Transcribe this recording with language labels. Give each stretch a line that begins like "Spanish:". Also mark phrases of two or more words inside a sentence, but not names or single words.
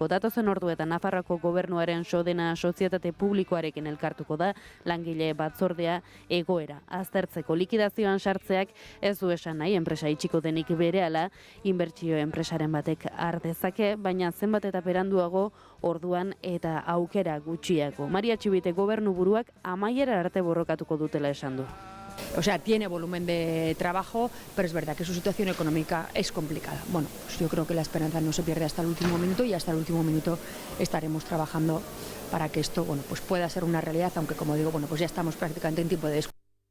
Basque: Datozen orduetan Nafarroako gobernuaren Sodena sozietate publikoarekin elkartuko da langile batzordea egoera aztertzeko. Likidazioan sartzeak ez du esan nahi enpresa itxiko denik berehala, inbertsio enpresaren batek ardezake, baina zenbat eta beranduago orduan eta aukera gutxiago. Maria Txibite gobernu buruak amaiera arte borrokatuko dutela esan du.
Spanish: O sea, tiene volumen de trabajo, pero es verdad que su situación económica es complicada. Bueno, pues yo creo que la esperanza no se pierde hasta el último minuto y hasta el último minuto estaremos trabajando para que esto, pues pueda ser una realidad, aunque como digo, pues ya estamos prácticamente en tiempo de descuento.